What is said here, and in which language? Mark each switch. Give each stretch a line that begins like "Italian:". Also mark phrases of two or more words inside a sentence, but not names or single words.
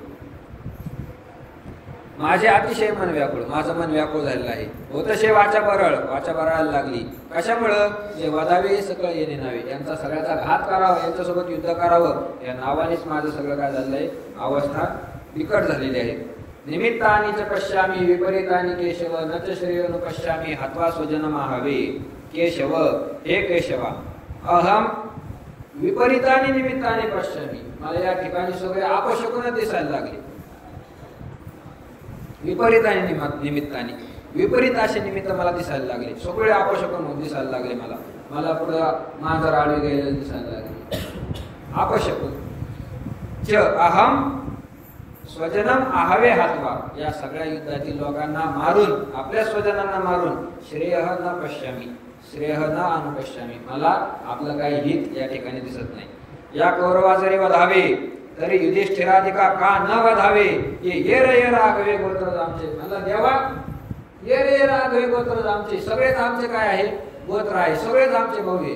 Marathi: माझे अतिशय मन व्याकुळ, माझं मन व्याकुळ झालेलं आहे. होतशे वाचा बरळायला लागली. कशामुळं, जे वधावे सकळ येणे नावे, यांचा सगळ्याचा घात करावा, यांच्यासोबत युद्ध करावं, या नावानेच माझं सगळं काय झालेलं आहे, अवस्था बिकट झालेली आहे.
Sanskrit: निमित्तानी च पश्यामी विपरीतानी केशव, न च श्रेयोनु पश्यामी हत्वा स्वजनमाहवे.
Marathi: केशव, हे केशवा,
Sanskrit: अहम विपरीतानी निमित्ताने पश्यामी,
Marathi: मला या ठिकाणी सगळे अपशकुन दिसायला लागले. विपरीत निमित्ताने, विपरीत असे निमित्त मला दिसायला लागले, सगळे अपशकुन दिसायला लागले. मला पुढं मांजर आडवे गेलेले दिसायला लागले, अपशकुन.
Sanskrit: च अहम स्वजनम आहवे हातवा,
Marathi: या सगळ्या युद्धातील लोकांना मारून, आपल्या स्वजनांना मारून,
Sanskrit: श्रेय न पश्यामी, श्रेय न अनुपश्यामी,
Marathi: मला आपलं काही हित या ठिकाणी दिसत नाही. या कौरवा जरी वधावे तरी युधिष्ठिराधिका का न वधावे, ये रे राघवे गोत्र आमचे. मला देवा, ये रे राघवे गोत्र आमचे, सगळेच आमचे काय आहे, गोत्र आहे, सगळेच आमचे भाऊ आहे.